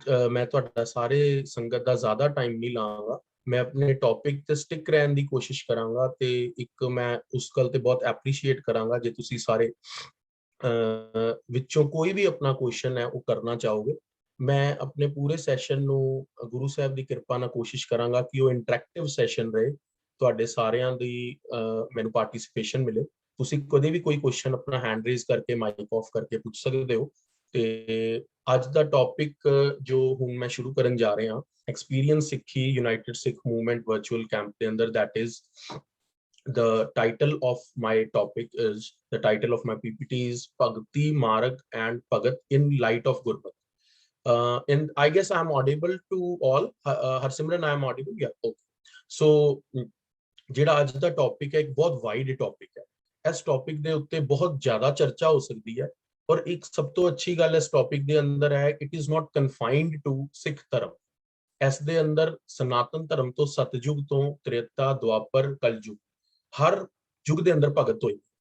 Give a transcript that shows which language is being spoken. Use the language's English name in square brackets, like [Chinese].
[Punjabi] ਮੈਂ ਤੁਹਾਡਾ ਸਾਰੇ ਸੰਗਤ ਦਾ ਜ਼ਿਆਦਾ ਟਾਈਮ ਨਹੀਂ ਲਾਂਗਾ। ਮੈਂ ਆਪਣੇ ਟੌਪਿਕ ਤੇ ਸਟਿਕ ਰਹਿਣ ਦੀ ਕੋਸ਼ਿਸ਼ ਕਰਾਂਗਾ ਤੇ ਇੱਕ ਮੈਂ ਉਸ ਗੱਲ ਤੇ ਬਹੁਤ ਐਪਰੀਸ਼ੀਏਟ ਕਰਾਂਗਾ ਜੇ ਤੁਸੀਂ ਸਾਰੇ ਵਿੱਚੋਂ ਕੋਈ ਵੀ ਆਪਣਾ ਕੁਐਸਚਨ ਹੈ ਉਹ ਕਰਨਾ ਚਾਹੋਗੇ। ਮੈਂ ਆਪਣੇ ਪੂਰੇ ਸੈਸ਼ਨ ਨੂੰ ਗੁਰੂ ਸਾਹਿਬ ਦੀ ਕਿਰਪਾ ਨਾਲ ਕੋਸ਼ਿਸ਼ ਕਰਾਂਗਾ ਕਿ ਉਹ ਇੰਟਰੈਕਟਿਵ ਸੈਸ਼ਨ ਰਹੇ, ਤੁਹਾਡੇ ਸਾਰਿਆਂ ਦੀ ਮੈਨੂੰ ਪਾਰਟਿਸਿਪੇਸ਼ਨ ਮਿਲੇ। ਤੁਸੀਂ ਕਦੇ ਵੀ ਕੋਈ ਕੁਐਸਚਨ ਆਪਣਾ ਹੈਂਡ ਰੇਜ਼ ਕਰਕੇ ਮਾਈਕ ਆਫ ਕਰਕੇ ਪੁੱਛ ਸਕਦੇ ਹੋ। ਤੇ ਅੱਜ ਦਾ ਟੌਪਿਕ ਜੋ ਹੁਣ ਮੈਂ ਸ਼ੁਰੂ ਕਰਨ ਜਾ ਰਿਹਾ ਐਕਸਪੀਰੀਅੰਸ ਸਿੱਖੀ ਯੂਨਾਈਟਿਡ ਸਿੱਖ ਮੂਵਮੈਂਟ ਵਰਚੁਅਲ ਕੈਂਪ ਦੇ ਅੰਦਰ, [English] that is the title of my topic is the title of my PPT is Bhagti Marg and Bhagat in light of Gurmat. And I guess I am audible to all. Harsimran, I am audible? Yeah, okay. [Punjabi] So ਜਿਹੜਾ ਅੱਜ ਦਾ topic ਹੈ ਇੱਕ ਬਹੁਤ wide topic ਹੈ। ਇਸ topic ਦੇ ਉੱਤੇ ਬਹੁਤ ਜ਼ਿਆਦਾ ਚਰਚਾ ਹੋ ਸਕਦੀ ਹੈ ਔਰ ਇੱਕ ਸਭ ਤੋਂ ਅੱਛੀ ਗੱਲ ਇਸ ਟੌਪਿਕ ਦੇ ਅੰਦਰ ਹੈ, [English] It is not confined to Sikh ਧਰਮ। [Punjabi] ਇਸ ਦੇ ਅੰਦਰ ਸਨਾਤਨ ਧਰਮ ਤੋਂ ਸਤਜੁਗ ਤੋਂ ਤ੍ਰੇਤਾ ਦੁਆਪਰ ਕਲਯੁਗ ਹਰ ਯੁੱਗ ਦੇ ਅੰਦਰ ਭਗਤ ਹੋਈ।